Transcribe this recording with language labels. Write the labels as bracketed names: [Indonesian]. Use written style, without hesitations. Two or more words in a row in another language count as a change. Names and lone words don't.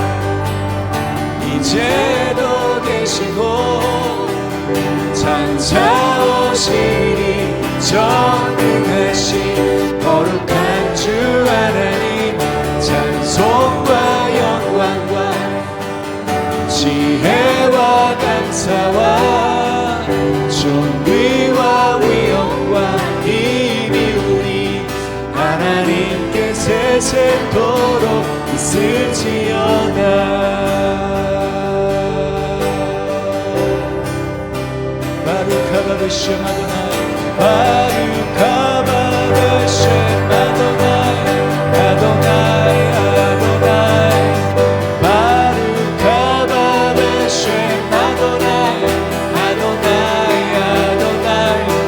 [Korean] 이제도 계시고 찾아오시니 전능하신 거룩한 주 하나님 찬송과 영광과 지혜와 감사와 존귀와 위엄과 힘이 우리 하나님께 세세토록 있을지어다 [Hebrew] ברוך הבא בשם אדוני ברוך הבא בשם אדוני אדוני אדוני ברוך הבא בשם אדוני אדוני אדוני